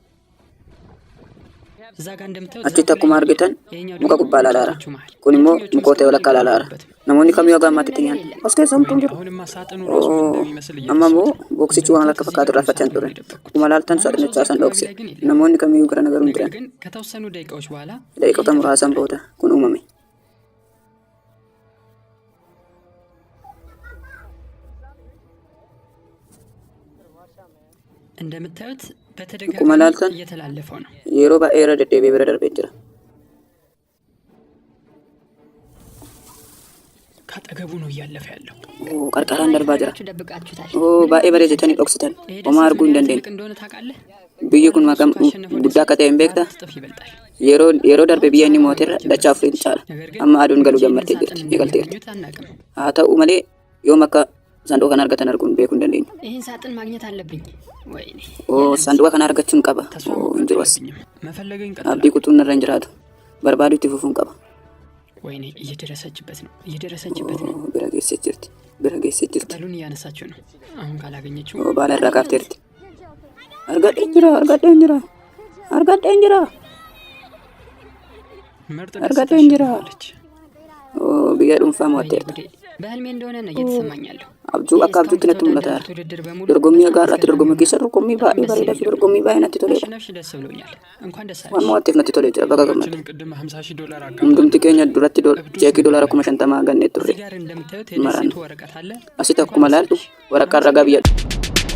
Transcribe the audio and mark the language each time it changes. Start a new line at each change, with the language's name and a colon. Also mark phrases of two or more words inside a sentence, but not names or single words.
Oromo: achitti akkuma argitan muka gubbaa ilaalaara kun immoo mukoota walakkaa ilaalaara namoonni kamiyyuu haga ammaatti itti nyaanne as keessa homtuun jiru amma immoo booksichi waan akka fakkaatu raffachaa ture akkuma ilaaltan saaxinichaa san dhookse namoonni kamiyyuu gara nagaruu hin jiran daqiiqota muraasan booda kun uumame
Amharic: እንደምታዩት
Oromo: akkuma ilaaltan
Amharic: እየተላለፈው ነው
Oromo: yeroo baay'ee irra deddeebi'ee bira darbee jira
Amharic: ካጠገቡ ነው እያለፈ ያለው
Oromo: qarqaraan darbaa jira baay'ee bareechatanii dhoksitan homaa arguu hin dandeenye biyyi kun maqaan guddaa akka ta'e hin beektaa yeroo darbe biyya inni mootirra dachaa afurii caala amma aduun galuu gammattee jirti eegalteerti haa ta'u malee yoom akka sanduuqa kana argatan arguu hin beekuu hin dandeenyu
Amharic: ይሄን ሳጥን ማግኘት አለብኝ ወይኔ
Oromo: sanduuqa kana argachuun qaba hin jiru as abdii kutuun irra hin jiraatu barbaaduu itti fufuun qaba
Amharic: ወይኔ እየደረሰችበት ነው
Oromo: bira geessee jirti
Amharic: ጠሉን እያነሳችው ነው አሁን ካላገኘችው
Oromo: baala irraa kaafteerti argadheen jira biyya dhuunfaa mo'atteerti
Amharic: በህልሜ እንደሆነ ነው እየተሰማኝ ያለው
Oromo: abjuu akka abjuutti natti mul'ata dorgommii gaarraatti dorgommii keessa dorgommii baay'ee bareedaa fi dorgommii baay'ee natti toleera waan mo'atteef natti tolee jira bakka gammade hundumti keenya duratti jeekii doolaara 50,000 gannee turre maran asitti akkuma ilaaltu waraqaan ragaa biyya